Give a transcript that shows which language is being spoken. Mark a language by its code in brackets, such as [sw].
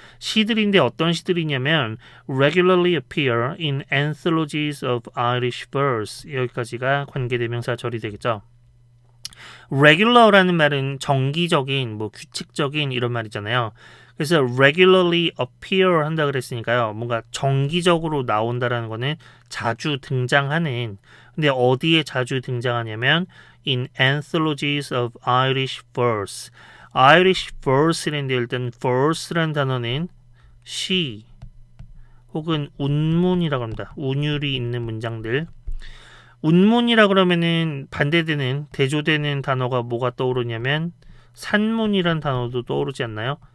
[ko] 시들인데 어떤 시들이냐면 [en] regularly appear in anthologies of Irish verse, [ko] 여기까지가 관계대명사 절이 되겠죠. regular라는 말은 정기적인, 뭐 규칙적인 이런 말이잖아요. 그래서 [en] regularly appear [ko] 한다 그랬으니까요, 뭔가 정기적으로 나온다라는 거는 자주 등장하는. 근데 어디에 자주 등장하냐면 [en] in anthologies of Irish verse. [ko] Irish verse인데 일단 verse라는 단어는 시 혹은 운문이라고 합니다. 운율이 있는 문장들. 운문이라 그러면은 반대되는, 대조되는 단어가 뭐가 떠오르냐면 산문이란 단어도 떠오르지 않나요?